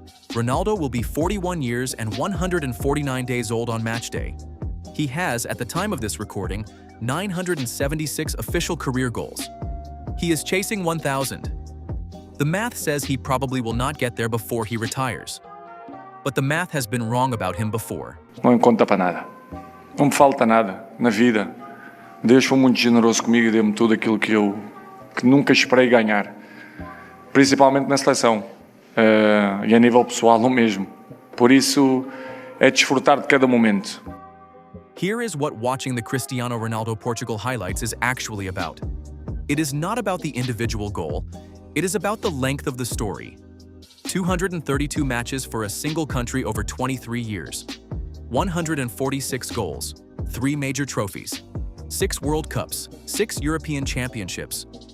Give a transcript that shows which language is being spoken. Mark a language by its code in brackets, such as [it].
[en] Ronaldo will be 41 years and 149 days old on match day. He has, at the time of this recording, 976 official career goals. He is chasing 1,000. The math says he probably will not get there before he retires. But the math has been wrong about him before. [pt] Não me conta para nada. Não me falta nada na vida. Deus foi muito generoso comigo e deu-me tudo aquilo que nunca esperei ganhar. Principalmente na seleção. E a nível pessoal o mesmo. Por isso, é desfrutar de cada momento. [en] Here is what watching the Cristiano Ronaldo Portugal highlights is actually about. It is not about the individual goal, it is about the length of the story. 232 matches for a single country over 23 years. 146 goals, 3 major trophies, 6 World Cups, 6 European Championships.